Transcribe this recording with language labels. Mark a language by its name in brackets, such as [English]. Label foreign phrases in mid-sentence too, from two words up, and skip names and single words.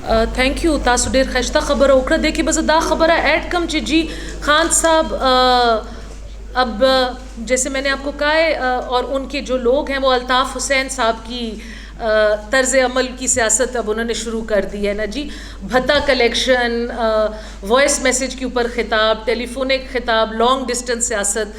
[English] Thank you. [Pashto] تاسو ډیر خشته خبره وکړه. [Urdu] دیکھیے [Pashto] بس دا خبره ایڈ کم چې جی [Urdu] خان صاحب اب جیسے میں نے آپ کو کہا ہے اور ان کے جو لوگ ہیں وہ الطاف حسین صاحب کی طرز عمل کی سیاست اب انہوں نے شروع کر دی ہے نا جی. بھتہ کلیکشن, [English] voice message [Urdu] کے اوپر خطاب, ٹیلی فونک خطاب, [English] long distance [Urdu] سیاست.